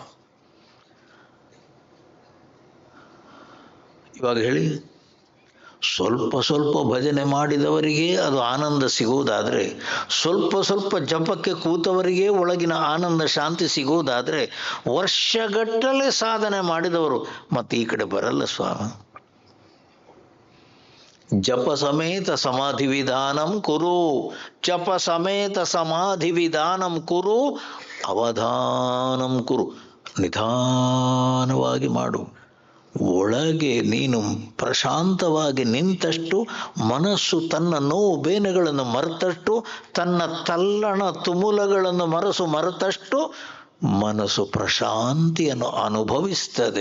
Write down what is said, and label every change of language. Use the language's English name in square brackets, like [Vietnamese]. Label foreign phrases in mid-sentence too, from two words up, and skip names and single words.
[Kannada] ಇವಾಗ ಹೇಳಿ, ಸ್ವಲ್ಪ ಸ್ವಲ್ಪ ಭಜನೆ ಮಾಡಿದವರಿಗೆ ಅದು ಆನಂದ ಸಿಗುವುದಾದರೆ, ಸ್ವಲ್ಪ ಜಪಕ್ಕೆ ಕೂತವರಿಗೆ ಒಳಗಿನ ಆನಂದ ಶಾಂತಿ ಸಿಗುವುದಾದರೆ, ವರ್ಷಗಟ್ಟಲೆ ಸಾಧನೆ ಮಾಡಿದವರು ಮತ್ತೆ ಈ ಕಡೆ ಬರಲ್ಲ ಸ್ವಾಮಿ. [Sanskrit] ಜಪ ಸಮೇತ ಸಮಾಧಿ ವಿಧಾನಂ ಕುರು, ಜಪ ಸಮೇತ ಸಮಾಧಿ ವಿಧಾನಂ ಕುರು, ಅವಧಾನಂ ಕುರು. [Kannada] ನಿಧಾನವಾಗಿ ಮಾಡು. ಒಳಗೆ ನೀನು ಪ್ರಶಾಂತವಾಗಿ ನಿಂತಷ್ಟು, ಮನಸ್ಸು ತನ್ನ ನೋವು ಬೇನೆಗಳನ್ನು ಮರೆತಷ್ಟು, ತನ್ನ ತಲ್ಲಣ ತುಮುಲಗಳನ್ನು ಮರೆತಷ್ಟು ಮನಸ್ಸು ಪ್ರಶಾಂತಿಯನ್ನು ಅನುಭವಿಸ್ತದೆ.